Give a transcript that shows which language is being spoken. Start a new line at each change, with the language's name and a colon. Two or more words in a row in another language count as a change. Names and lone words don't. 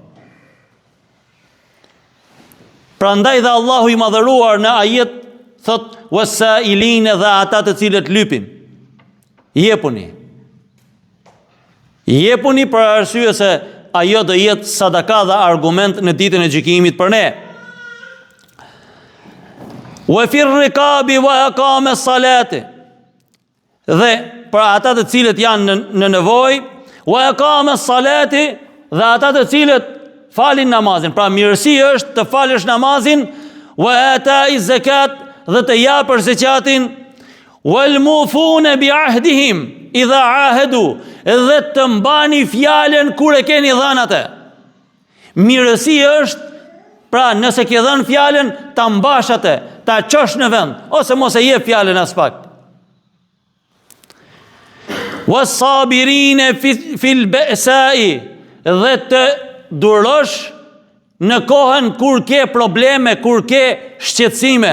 Albanian: Prandaj dhe Allahu i madhëruar në ajet thot wasailine, dhe ata të cilët lypin. Jepuni. Jepuni për arsye se ajo do jetë sadaka dhe argument në ditën e gjykimit për ne.
Arabic: وفي الرقاب وأقام الصلاة,
Albanian: dhe për ata të cilët janë në nevojë,
Arabic: وأقام الصلاة,
Albanian: dhe ata të cilët falin namazin. Pra mirësi është të falësh namazin,
Arabic: وآتى الزكاة,
Albanian: dhe të japësh zakatin,
Arabic: والموفون بعهدهم إذا عاهدوا,
Albanian: dhe të mbani fjalen kur e keni dhënë atë. Mirësi është, pra nëse ke dhënë fjalen, ta mbash atë, ta çosh në vend, ose mos e jep fjalen as pak.
Arabic: والصابرين في البأساء,
Albanian: dhe të durosh në kohën kur ke probleme, kur ke shqetësime.